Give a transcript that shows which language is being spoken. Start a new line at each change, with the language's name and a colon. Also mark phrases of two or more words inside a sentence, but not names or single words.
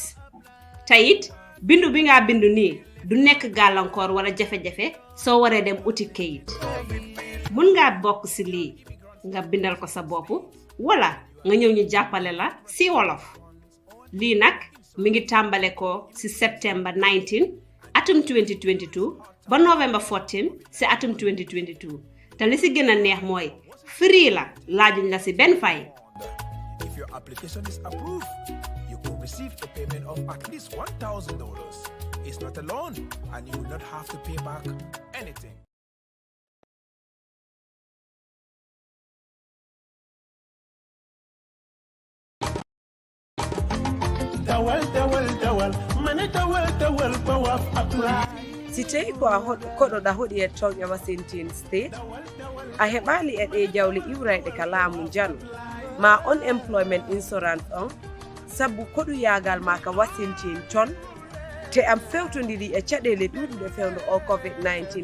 Wolof: te it bindu bi nga bindu nii du nekk gàllankoor wala jafe-jafe soo waree dem uti kayit mun ngaa bokk si lii nga bindal ko sa bopp wala nga ñëw ñu jàppale la si wolof lii nag mi ngi tàmbale ko si September 19 atum 2022 ba November 14 si atum 2022 te li si gën a neex mooy free la laajuñ la si benn fay.
English: If your application is approved, you could receive a payment of at least $1,000. It's not a loan, and you will not have to pay back anything.
Fula: Si tawi ko a koɗoɗa hoɗi e toŋƴe Washington State a heɓali e ɗe jawle iwrayɗe ka laamu janu ma
English: unemployment insurance
Fula: on sabu koɗu yagal ma ka Washington ton te am fewtodiri e caɗele ɗuɗuɗe fewndo o COVID-19